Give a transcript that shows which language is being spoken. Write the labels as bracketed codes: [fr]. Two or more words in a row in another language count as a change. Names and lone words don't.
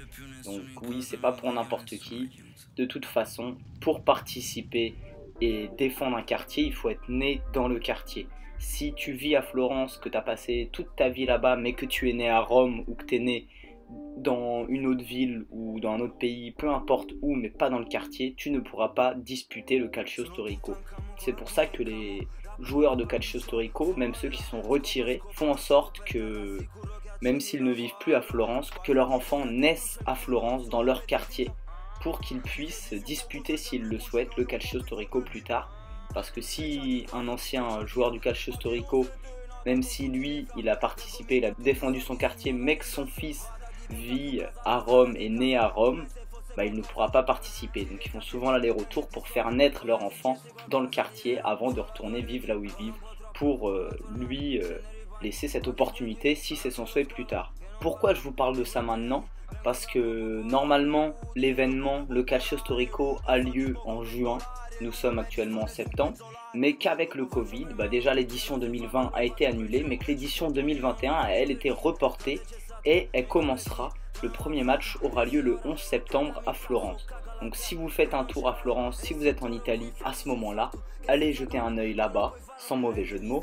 [fr] Donc oui, c'est pas pour n'importe qui. De toute façon, pour participer et défendre un quartier, il faut être né dans le quartier. Si tu vis à Florence, que tu as passé toute ta vie là-bas, mais que tu es né à Rome ou que tu es né dans une autre ville ou dans un autre pays, peu importe où, mais pas dans le quartier, tu ne pourras pas disputer le calcio storico. C'est pour ça que les joueurs de calcio storico, même ceux qui sont retirés, font en sorte que même s'ils ne vivent plus à Florence, que leur enfant naisse à Florence, dans leur quartier, pour qu'ils puissent disputer, s'ils le souhaitent, le calcio storico plus tard. Parce que si un ancien joueur du calcio storico, même si lui, il a participé, il a défendu son quartier, mais que son fils vit à Rome et né à Rome, bah, il ne pourra pas participer. Donc ils font souvent l'aller-retour pour faire naître leur enfant dans le quartier avant de retourner vivre là où ils vivent, pour lui laisser cette opportunité si c'est son souhait plus tard. Pourquoi je vous parle de ça maintenant? Parce que normalement l'événement, le calcio storico, a lieu en juin, nous sommes actuellement en septembre, mais qu'avec le Covid, bah déjà l'édition 2020 a été annulée, mais que l'édition 2021 a elle été reportée et elle commencera. Le premier match aura lieu le 11 septembre à Florence. Donc si vous faites un tour à Florence, si vous êtes en Italie à ce moment-là, allez jeter un œil là-bas, sans mauvais jeu de mots.